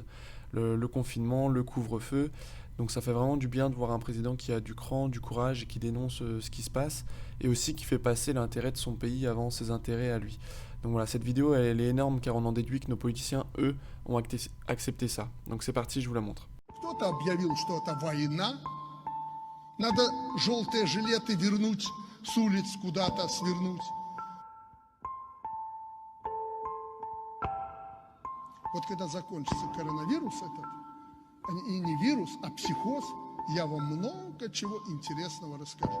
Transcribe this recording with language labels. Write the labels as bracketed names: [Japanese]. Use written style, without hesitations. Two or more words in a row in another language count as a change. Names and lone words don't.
[French] Le confinement, le couvre-feu. Donc ça fait vraiment du bien de voir un président qui a du cran, du courage et qui dénonce ce qui se passe et aussi qui fait passer l'intérêt de son pays avant ses intérêts à lui. Donc voilà, cette vidéo elle est énorme car on en déduit que nos politiciens, eux, ont accepté ça. Donc c'est parti, je vous la montre. [Russian] Кто-то объявил, что это война. Надо желтые жилеты вернуть, с улиц куда-то свернуть. Вот когда закончится коронавирус этот, и не вирус, а психоз, я вам много чего интересного расскажу.